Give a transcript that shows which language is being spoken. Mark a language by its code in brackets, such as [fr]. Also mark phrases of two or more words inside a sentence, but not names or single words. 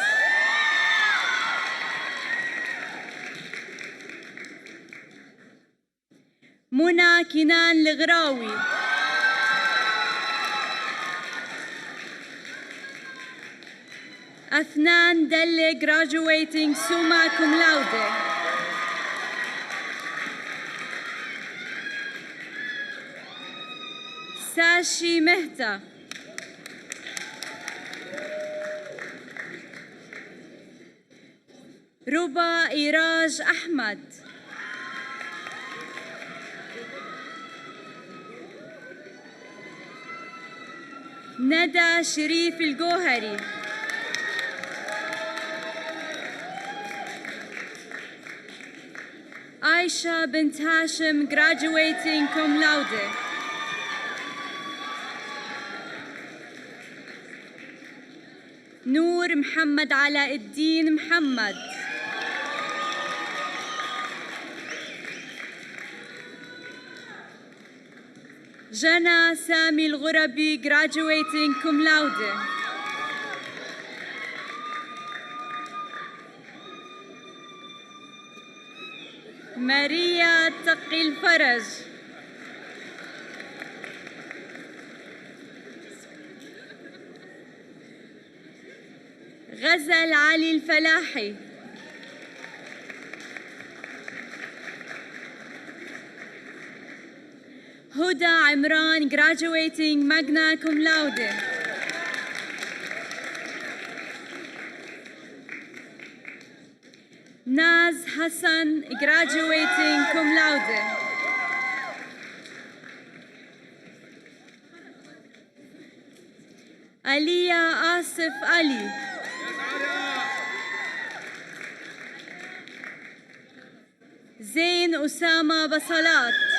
[ar] منى كنان الغراوي. أفنان دلة [en] graduating summa cum laude. [ar] ساشي مهتا. ربا إيراج أحمد. ندى شريف الجوهري. عائشة بنت هاشم [en] graduating cum laude. [ar] نور محمد علاء الدين محمد. جنى سامي الغربي [en] graduating cum laude. [ar] ماريا تقي الفرج. غزل علي الفلاحي. هدى عمران [en] graduating magna cum laude. [ar] ناز حسن [en] graduating cum laude. [ar] عليا آصف علي. زين أسامة بصلات.